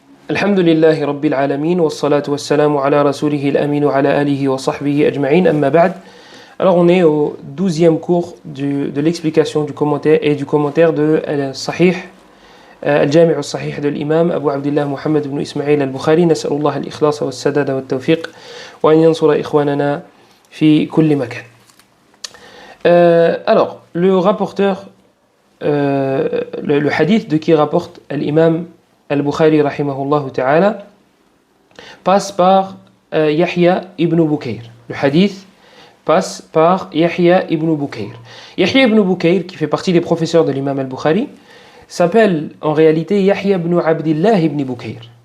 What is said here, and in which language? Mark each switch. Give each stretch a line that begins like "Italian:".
Arabic: الحمد لله رب العالمين والصلاة والسلام على رسوله الأمين وعلى آله وصحبه أجمعين أما بعد.
French: Alors on est au 12e cours de l'explication du commentaire et du commentaire de Sahih الجامع الصحيح de l'imam Abu Abdullah Muhammad ibn Ismail al-Bukhari.
Arabic: نسأل الله الإخلاص والسداد والتوفيق وأن ينصر إخواننا في كل مكان.
French: Alors le rapporteur, le hadith de qui rapporte l'imam Al-Bukhari rahimahullah ta'ala passe par Yahya ibn Bukayr. Le hadith passe par Yahya ibn Bukayr. Yahya ibn Bukayr, qui fait partie des professeurs de l'imam Al-Bukhari, s'appelle en réalité Yahya ibn Abdillah ibn Bukayr.